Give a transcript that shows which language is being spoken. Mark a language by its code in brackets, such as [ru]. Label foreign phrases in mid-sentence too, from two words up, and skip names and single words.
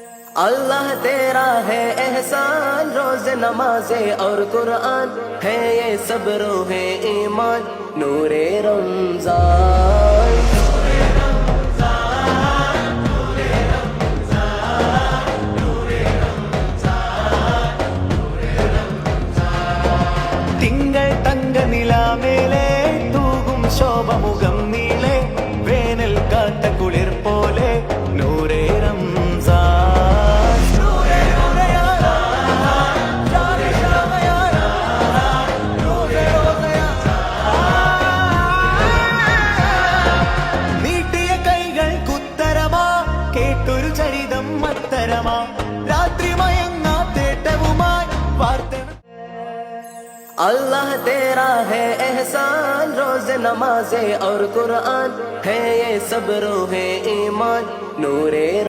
[hi] अल्लाह तेरा है एहसान, रोज नमाजे और कुरान है ये सब रोहे ईमान, नूरे रमजान। [ml] തിങ്കൾ തങ്ക നിലാമേലെ തൂകും ശോഭമുഖം നീളെ, വേനൽ കാത്ത കുളിർ പോലെ [hi] नूरे रमजान। [ml] നീട്ടിയ കൈകൾ കുത്തരമാ, കേട്ടൊരു ചരിതം മത്തരമാ, രാത്രി മയങ്ങാ തേട്ടവുമായി വാർത്ത। [hi] अल्लाह तेरा है एहसान, रोज नमाजे और कुरान है ये सब रोहे ईमान, नूरे